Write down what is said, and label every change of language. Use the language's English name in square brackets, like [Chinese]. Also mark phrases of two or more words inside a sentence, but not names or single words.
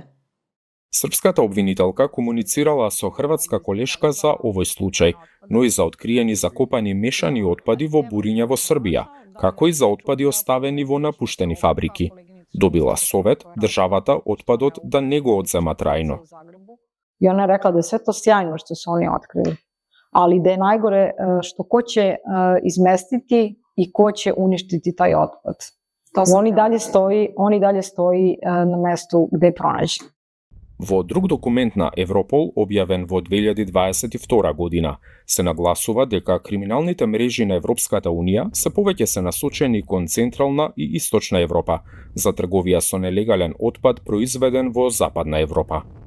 [Macedonian] Српската обвинителка комуницирала со хрватска колешка за овој случај, но и за откриени закопани мешани отпади во буриња во Србија, како и за отпади оставени во напуштени фабрики. Добила совет државата отпадот да не го одзема трајно. [Serbian] I ona je rekla da je sve to sjajno što su oni otkrili, ali da je najgore što ko će izmestiti i ko će uništiti taj otpad. On i dalje stoji na mestu gde je pronađen. [Macedonian] Во друг документ на Европол, објавен во 2022 година, се нагласува дека криминалните мрежи на Европската Унија се повеќе се насочени кон Централна и Источна Европа за трговија со нелегален отпад произведен во Западна Европа.